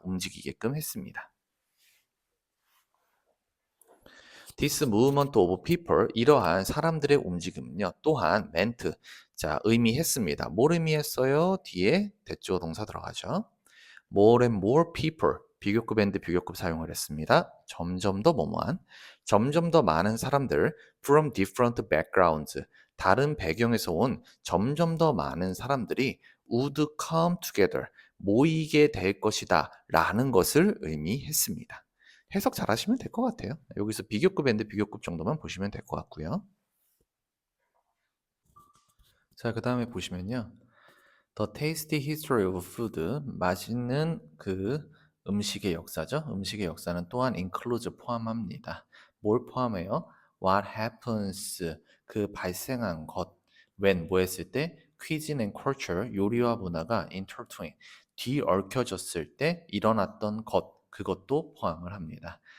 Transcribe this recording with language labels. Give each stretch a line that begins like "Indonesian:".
Korean: 움직이게끔 했습니다.
English: This movement of people,
Korean: 이러한 사람들의 움직임은요,
English: 또한 meant, 자,
Korean: 의미했습니다. 뭘 의미했어요? 뒤에 대조 동사 들어가죠.
English: More and more people,
Korean: 비교급 and 비교급 사용을 했습니다. 점점 더 뭐뭐한, 점점 더 많은 사람들,
English: from different backgrounds,
Korean: 다른 배경에서 온 점점 더 많은 사람들이
English: would come together,
Korean: 모이게 될 것이다 라는 것을 의미했습니다. 해석 잘 하시면 될 것 같아요. 여기서 비교급 and 비교급 정도만 보시면 될 것 같고요. 자, 그 다음에 보시면요.
English: The tasty history of food,
Korean: 맛있는 그 음식의 역사죠. 음식의 역사는 또한 includes, 포함합니다. 뭘 포함해요? What happens, 그 발생한 것. When, 뭐 했을 때?
English: Cuisine and culture,
Korean: 요리와 문화가 intertwine, 뒤얽혀졌을 때 일어났던 것, 그것도 포함을 합니다.